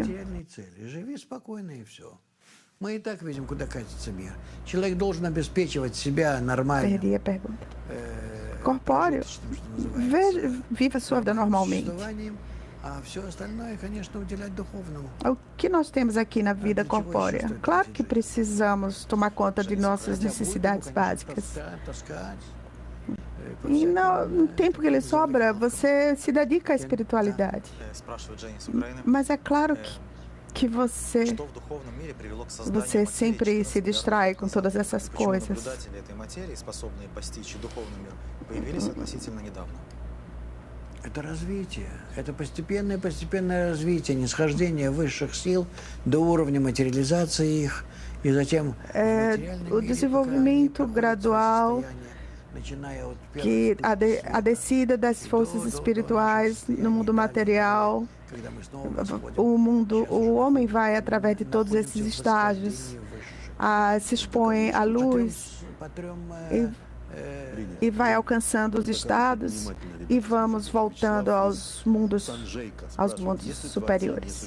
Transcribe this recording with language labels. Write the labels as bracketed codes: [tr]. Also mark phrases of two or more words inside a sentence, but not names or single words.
[ru] материальные цели. Живи спокойно и все. Мы и так видим, куда катится мир. Человек должен обеспечивать себя нормально. [pt] Perdi a pergunta. Corpóreo, viva sua vida normalmente. [ru] А все остальное, конечно, уделять духовному. [pt] O que nós temos aqui na vida corpórea? Claro que precisamos tomar conta de nossas necessidades básicas. E no tempo que lhe sobra, você se dedica à espiritualidade. [ru] Спрашивает Женя с Украины. [pt] Mas é claro que você [ru] Что в духовном мире привело к созданию [pt] Você sempre se [ru] материи, [pt] distrai com todas essas [ru] Почему [pt] coisas. [ru] наблюдатели этой материи, способные постичь и духовный мир, появились относительно недавно? Это развитие. Это постепенное развитие, нисхождение высших сил до уровня материализации их, и затем [pt] o desenvolvimento gradual que a descida das forças espirituais no mundo material, o homem vai através de todos esses estágios, se expõe à luz e vai alcançando os estados e vamos voltando aos mundos superiores.